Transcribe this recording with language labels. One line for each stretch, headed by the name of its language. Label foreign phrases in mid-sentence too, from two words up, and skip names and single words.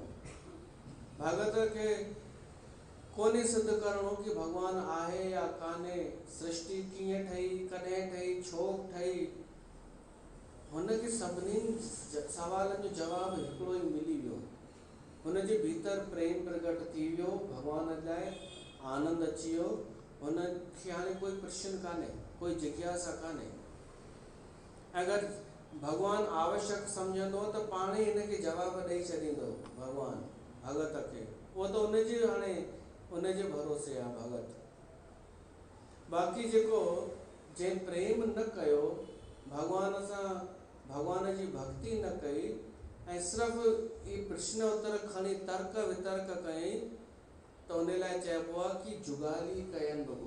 Sindhi: भगत खे कोन्हे सिद्ध करिणो कि भॻवानु आहे या कान्हे, सृष्टि कीअं ठही, कॾहिं ठही, छो ठही। हुनखे सभिनी सवालनि जो जवाबु हिकिड़ो ई मिली वियो। हुनजे भीतर प्रेम प्रकट थी वियो, भॻवान लाइ आनंद अची वियो। हुनखे हाणे कोई प्रश्न कान्हे, कोई जिज्ञासा कान्हे। अगरि भॻवानु आवश्यक सम्झंदो त पाण ई हिनखे जवाबु ॾेई छॾींदो भॻवानु भगत खे। उहो त उनजे भरोसे आहे भगत। बाक़ी जेको जंहिं प्रेम न कयो, भॻवान सां भॻवान जी भक्ति न कई ऐं सिर्फ़ु ई प्रश्न उत्तर खणी तर्क वितर्क कयई त उन लाइ चइबो आहे कि जुगाली कयनि रुॻो।